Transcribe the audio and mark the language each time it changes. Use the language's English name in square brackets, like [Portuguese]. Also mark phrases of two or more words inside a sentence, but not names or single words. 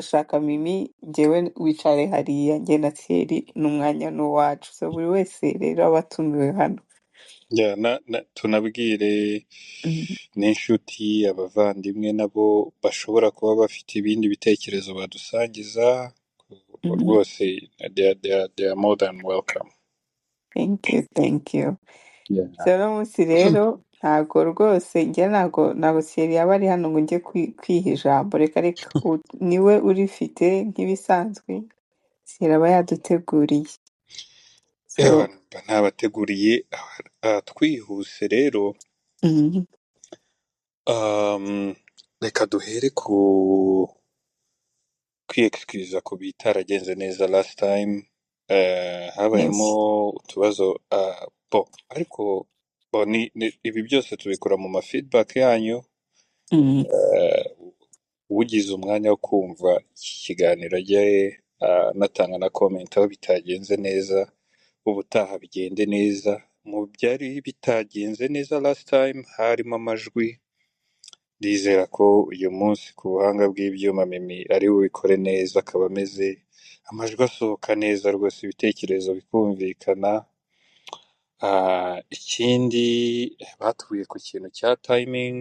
[Kinyarwanda] ndashaka Mimi, njyewe wicare hariya, njye na Thierry n'umwanya ni uwacu. So buri wese rero aba atumiwe hano. Yeah, tunabwire Mm, n'inshuti abavandimwe nabo bashobora kuba bafite ibindi bitekerezo badusangiza, mm. rwose [English] they are more than welcome. Thank you, thank you. Yeah. [Kinyarwanda] So uno munsi rero ntago rwose njye ntago Thierry yaba ari hano ngo njye kwiha ijambo, reka reka niwe urifite nk'ibisanzwe, Thierry aba yaduteguriye. So Ntabateguriye twihuse rero. mm, Reka duhere kwiexcuse ku bitaragenze neza [English] last time. [Kinyarwanda] Habayemo yes. utubazo ariko ibi byose tubikora mu ma feedback yanyu. Mm, Ugize umwanya wo kumva iki kiganiro ajye anatanga na comment aho bitagenze neza, ubutaha bigende neza. Mu byari bitagenze neza [English] last time [Kinyarwanda] harimo amajwi, ndizera ko uyu munsi ku buhanga bw'ibyuma Mimi ari bubikore neza, akaba ameze amajwi asohoka neza rwose, ibitekerezo bikumvikana. Ikindi batuye ku kintu cya timing.